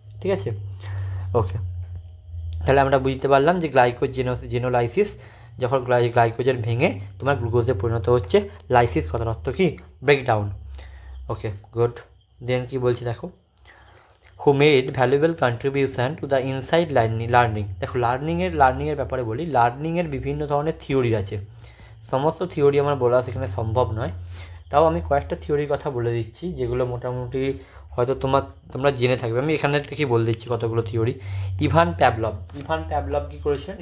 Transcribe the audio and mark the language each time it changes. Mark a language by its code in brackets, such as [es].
[bn] ঠিক আছে, ওকে, তাহলে আমরা বুঝতে পারলাম যে গ্লাইকোজেনোলাইসিস, যখন গ্লাইকোজেন ভেঙে তোমার গ্লুকোজে পরিণত হচ্ছে। লাইসিস কথার অর্থ কি, ব্রেকডাউন। ওকে, গুড। দেন কি বলছি দেখো, [en] who made valuable contribution to the inside learning। [bn] দেখো, লার্নিংয়ের ব্যাপারে বলি। লার্নিংয়ের বিভিন্ন ধরনের থিওরি আছে, সমস্ত থিওরি আমার বলা সেখানে সম্ভব নয়, তাও আমি কয়েকটা থিওরির কথা বলে দিচ্ছি যেগুলো মোটামুটি হয়তো তোমরা জেনে থাকবে। আমি এখানে থেকেই বলে দিচ্ছি কতগুলো থিওরি। ইভান প্যাভলভ কী করেছেন?